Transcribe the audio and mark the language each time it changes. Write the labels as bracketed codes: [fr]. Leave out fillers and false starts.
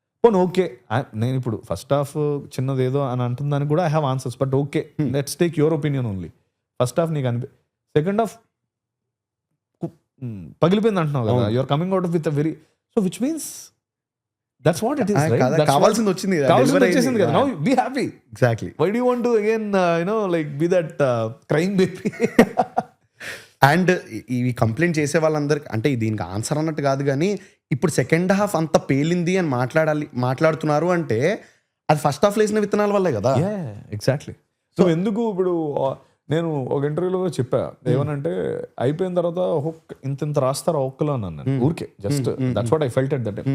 [te] పోనీ ఓకే నేను ఇప్పుడు ఫస్ట్ హాఫ్ చిన్నదేదో అని అంటుందని కూడా [en] I have answers. But okay let's take your opinion only. First half నీకు second half [te] పగిలిపోయింది అంటున్నావు కదా, [en] Your coming out with very so which means that's what it is, right? [te] కావాల్సింది వచ్చింది [en] కదా. Now be happy. Exactly. Why do you want to again like be that crying baby? [te] And ఇవి complaint చేసే వాళ్ళందరికి అంటే దీనికి ఆన్సర్ అన్నట్టు కాదు, కానీ ఇప్పుడు సెకండ్ హాఫ్ అంత పేలింది అని మాట్లాడుతున్నారు అంటే అది ఫస్ట్ హాఫ్ వేసిన విత్తనాల వల్లే కదా. ఎగ్జాక్ట్లీ. సో ఎందుకు ఇప్పుడు నేను ఒక ఇంటర్వ్యూలో చెప్పా ఏమనంటే అయిపోయిన తర్వాత ఒక్కొక్క ఇంత రాస్తారు ఒక్కలో అన్నాను ఊరికే [en] Just that's what I felt at that time.